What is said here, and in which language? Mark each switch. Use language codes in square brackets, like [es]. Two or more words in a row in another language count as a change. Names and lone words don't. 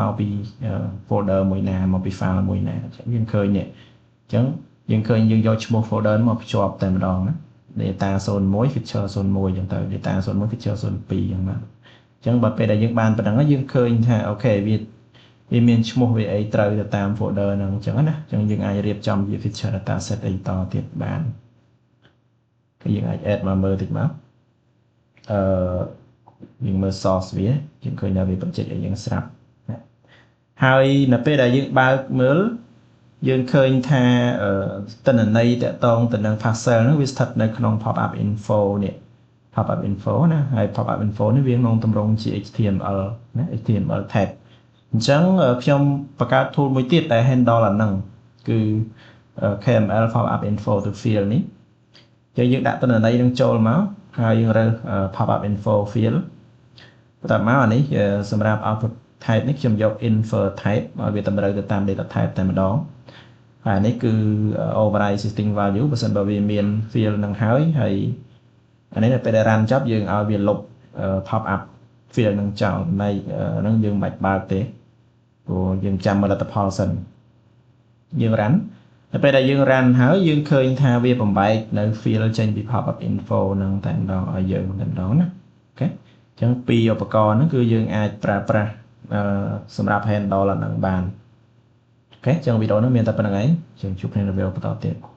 [km] មកពី folder មួយណាមកពី file មួយណាយើងឃើញនេះអញ្ចឹងយើងឃើញយើងយកឈ្មោះ folder មកភ្ជាប់តែម្ដងណា data 01 feature 01អញ្ចឹងទៅ data 01 feature 02អញ្ចឹងបាទអញ្ចឹងបើពេលដែលយើងបានប៉ុណ្ណឹងយើងឃើញថាអូខេវាមានឈ្មោះវាអីត្រូវទៅតាម folder ហ្នឹងអញ្ចឹងណាអញ្ចឹងយើងអាចរៀបចំជា [en] feature data set [km] អីតទៀតបានគឺយើងអាច add មកមើលតិចមក យើងមើល source វាយើងឃើញថាវា project ឲ្យយើងស្រាប់ហើយនៅពេលដែលយើងបើកមើលយើងឃើញថាទិន្នន័យតាក់ទងទៅនឹង parcel ហ្នឹងវាស្ថិតនៅក្នុង [en] pop up info [km] នេះ [en] pop up info [km] ណាហើយ [en] pop up info [km] នេះវាក្នុងទ ម្រង់ជា HTML ណា [en] HTML tag [km] អញ្ចឹងខ្ញុំបង្កើត tool មួយទៀតដែល handle អាហ្នឹងគឺ KML pop up info to field នេះចឹងយើងដាក់ទិន្នន័យនឹងចូលមកហើយយើងរើស pop [en] up info field [km] បន្ទាប់មកអានេះសម្រាប់ [en] output type [km] នេះខ្ញុំយក [en] infer type [km] ឲ្យវាតម្រូវទៅតាម [en] data type [km] តែម្ដងហើយនេះគឺ [en] override existing value [km] បើ សិនបើវាមាន field នឹងហើយអានេះពេលដែល run ចប់យើងឲ្យវាលុប [en] pop up field [km] នឹងចោលនៃហ្នឹងយើងមិនបាច់បើកទេព្រោះយើងចាំមើលលទ្ធផលសិនយើង run តែពេលដែលយើង run ហើយយើងឃើញថាវាបំបែកនៅ field ចេញពី [en] pop up info [km] ហ្នឹងតែម្ដងឲ្យយើងតែម្ដងណាអូខេអញ្ចឹងពីឧបករណ៍ហ្នឹងគឺយើងអាចប្រើប្រាស់សម្រាប់ handle ហ្នឹងបានអូខេអញ្ចឹងវីដេអូនេះមានតែប៉ុណ្្នឹងឯងយើងជួបគ្នានៅវីដេអូបន្តទៀត